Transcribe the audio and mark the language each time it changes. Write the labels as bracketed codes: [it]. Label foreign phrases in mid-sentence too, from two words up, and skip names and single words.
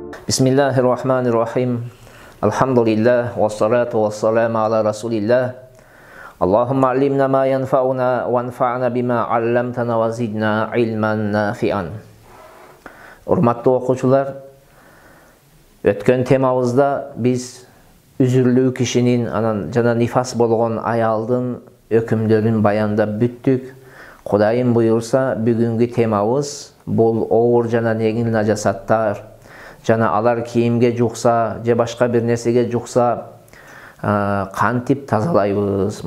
[ar] بسم الله الرحمن الرحيم. الحمد لله والصلاة والسلام على رسول الله. اللهم علمنا ما ينفعنا وانفعنا بما علمتنا وزدنا علما نافعا. [ky] Урматтуу окуучулар, өткөн темабызда биз үзүрлүү кишинин жана нифас болгон аялдын өкүмдөрүн баяндап бүттүк. Кудайым буйрса, бүгүнкү темабыз бул оор жана негил нажасаттар, жана алар кийимге жукса, же башка бир нерсеге жукса, кантип тазалайбыз?